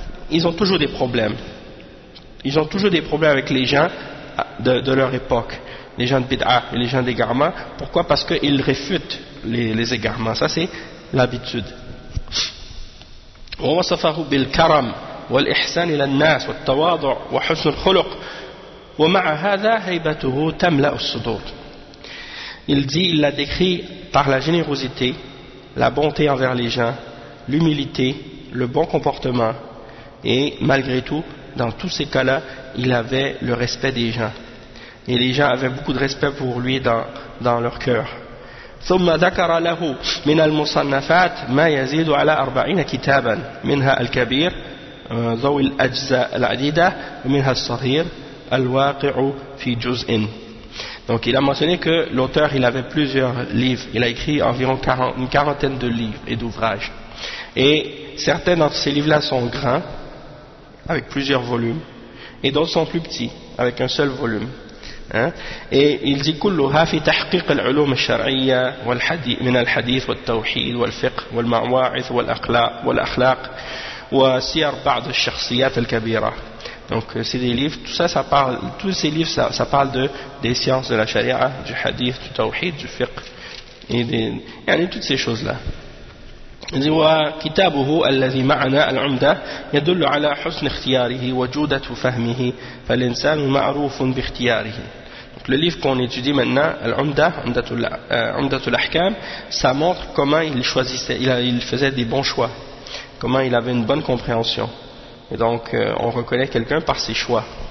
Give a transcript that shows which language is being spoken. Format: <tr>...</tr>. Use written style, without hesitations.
<fr>Ils ont toujours des problèmes. Ils ont toujours des problèmes avec les gens de leur époque, les gens de bid'ah et les gens d'égarement. Pourquoi ? Parce qu'ils réfutent les égarements. Ça, c'est l'habitude. On va se faire oublier le karam.</fr> <ar>والإحسان إلى الناس والتواضع وحسن الخلق ومع هذا هيبته تملأ الصدور.</ar> <fr>Il dit, il l'a décrit par la générosité, la bonté envers les gens, l'humilité, le bon comportement, et malgré tout, dans tous ces cas-là, il avait le respect des gens, et les gens avaient beaucoup de respect pour lui dans leur cœur.</fr> <ar>ثم ذكر له من المصنفات ما يزيد على 40 كتابا منها الكبير ذوي الأجزاء العديدة ومنها الصغير الواقع في جزء.</ar> <fr>Donc il a mentionné que l'auteur, il avait plusieurs livres, il a écrit environ une quarantaine de livres et d'ouvrages, et certains d'entre ces livres là sont grands avec plusieurs volumes, et d'autres sont plus petits avec un seul volume. Et il dit</fr> <ar>كلها في تحقيق العلوم الشرعية والحديث من الحديث والتوحيد والفقه والمواعظ والأخلاق وسير بعض الشخصيات الكبيرة.</ar> <fr>Donc c'est des livres, tous ces livres ça parle des sciences de la charia, du hadith, du tawhid, du fiqh, et toutes ces choses là.</fr> <ar>و كتابه الذي معنا العمدة يدل على حسن اختياره وجودة فهمه فالإنسان معروف باختياره.</ar> <fr>Donc le livre qu'on étudie maintenant, العمدة الأحكام, ça montre comment il choisissait, il faisait des bons choix. Comment il avait une bonne compréhension. Et donc, on reconnaît quelqu'un par ses choix.</fr>